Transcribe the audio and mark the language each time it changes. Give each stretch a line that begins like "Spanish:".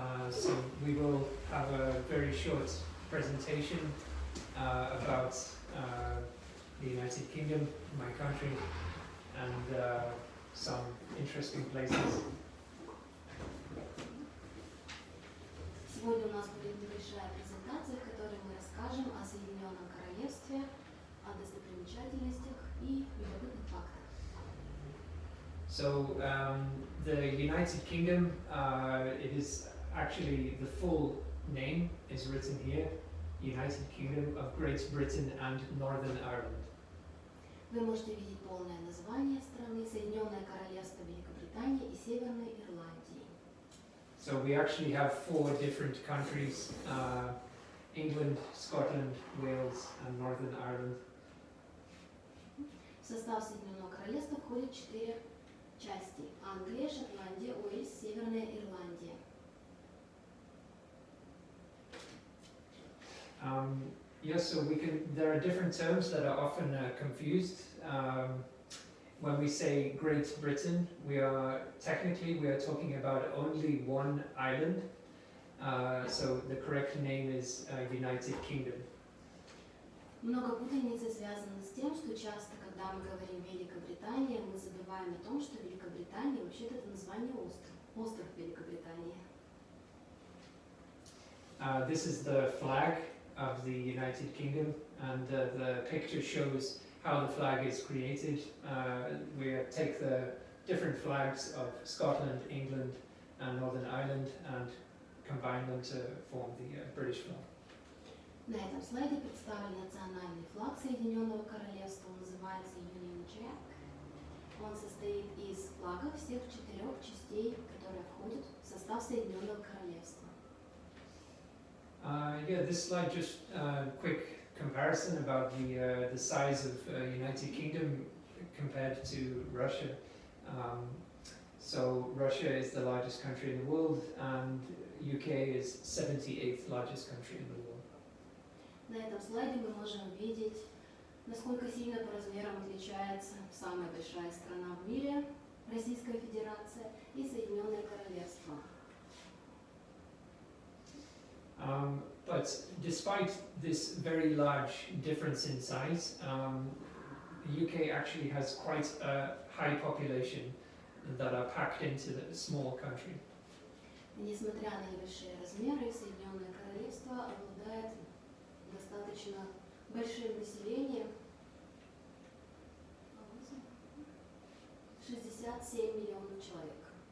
English: So we will have a very short presentation about the United Kingdom, my country, and some interesting places.
Russian: Сегодня у нас будет небольшая презентация, в которой мы расскажем о Соединенном Королевстве, о достопримечательностях и любопытных фактах.
English: So the United Kingdom, it is actually the full name is written here, United Kingdom of Great Britain and Northern Ireland.
Russian: Вы можете видеть полное название страны Соединенное Королевство Великобритании и Северной Ирландии.
English: So we actually have 4 different countries, England, Scotland, Wales and Northern Ireland.
Russian: В состав Соединенного Королевства входят 4 части: Англия, Шотландия, Уэльс, Северная Ирландия.
English: Yes, so there are different terms that are often confused. When we say Great Britain, we are talking about only one island. So the correct name is United Kingdom.
Russian: Много путаницы связано с тем, что часто, когда мы говорим Великобритания, мы забываем о том, что Великобритания вообще-то это название остров Великобритании.
English: This is the flag of the United Kingdom, and the picture shows how the flag is created. We take the different flags of Scotland, England and Northern Ireland and combine them to form the British flag.
Russian: На этом слайде представлен национальный флаг Соединенного Королевства, он называется Union Jack. Он состоит из флагов всех 4 частей, которые входят в состав Соединенного Королевства.
English: Yeah, this slide just quick comparison about the size of United Kingdom compared to Russia. So Russia is the largest country in the world, and UK is 78th largest country in the world.
Russian: На этом слайде мы можем видеть, насколько сильно по размерам отличается самая большая страна в мире, Российская Федерация, и Соединенное Королевство.
English: But despite this very large difference in size, the UK actually has quite a high population that are packed into the small country.
Russian: Несмотря на небольшие размеры, Соединенное Королевство обладает достаточно большим населением, 67 миллионов человек.